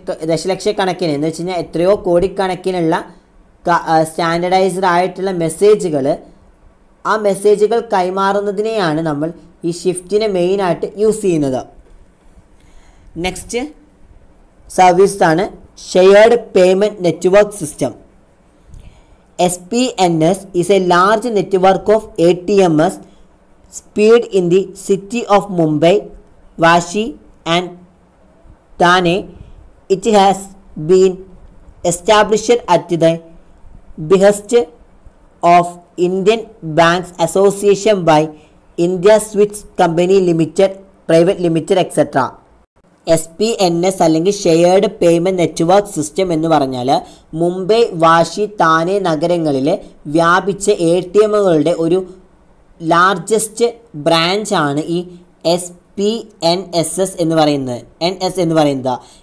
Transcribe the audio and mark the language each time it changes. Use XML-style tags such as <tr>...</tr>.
<ml>ദശലക്ഷക്കണക്കിന് എന്ന് വെച്ച് കഴിഞ്ഞാൽ എത്രയോ കോടിക്കണക്കിനുള്ള സ്റ്റാൻഡർഡൈസ്ഡ് ആയിട്ടുള്ള മെസ്സേജുകൾ, ആ മെസ്സേജുകൾ കൈമാറുന്നതിനെയാണ് നമ്മൾ ഈ ഷിഫ്റ്റിനെ മെയിനായിട്ട് യൂസ് ചെയ്യുന്നത്. നെക്സ്റ്റ് സർവീസാണ് shared payment network system.</ml> <en>SPNS is a large network of ATMs spread in the city of Mumbai, Vashi and Thane. It has been established at the behest of Indian Banks Association by India Switch Company Limited, Private Limited, etc.</en> <ml>SPNS അല്ലെങ്കിൽ shared payment network system എന്ന് പറഞ്ഞാൽ മുംബൈ, വാഷി, താനെ നഗരങ്ങളിൽ വ്യാപിച്ച ATMകളുടെ ഒരു largest ബ്രാഞ്ചാണ് ഈ SPNSS എന്ന് പറയുന്നത്.</ml>